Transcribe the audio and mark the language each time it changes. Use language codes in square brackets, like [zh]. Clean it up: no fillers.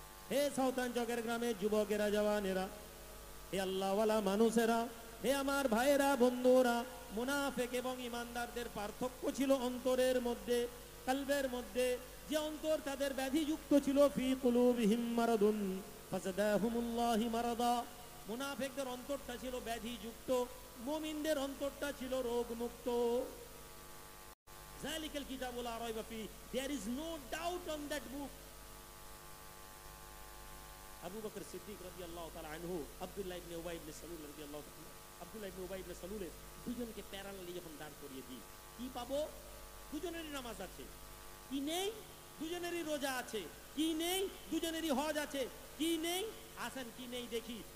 [bn] হে সাউথান চকের গ্রামের যুবকেরা, জওয়ানেরা, হে আল্লাহওয়ালা মানুষেরা, হে আমার ভাইয়েরা, বন্ধুরা, মুনাফিক এবং ইমানদারদের পার্থক্য ছিল অন্তরের মধ্যে, কলবের মধ্যে। যে অন্তর তাদের ব্যাধিযুক্ত ছিল, [ar] ফি কুলুবিহিম মারাদুন ফাযাদাহুমুল্লাহু মারাদা। [bn] মুনাফিকদের অন্তরটা ছিল ব্যাধিযুক্ত, মুমিনদের অন্তরটা ছিল রোগমুক্ত। [ar] যালিকাল কিতাবু লা রাইবা ফীহি, [en] there is no doubt on that book. [bn] Abu Bakr Siddique রাদিয়াল্লাহু তাআলা আনহু, আব্দুল্লাহ ইবনে উবাই ইবনে সালুল রাদিয়াল্লাহু তাআলা, আব্দুল্লাহ ইবনে উবাই ইবনে সালুলের দুজনকে প্যারালালি যখন দাঁড় করিয়ে দিই, কি পাবো? দুজনেরই নামাজ আছে, কি নেই? দুজনেরই রোজা আছে, কি নেই? দুজনেরই হজ আছে, কি নেই? আসেন কি নেই দেখি।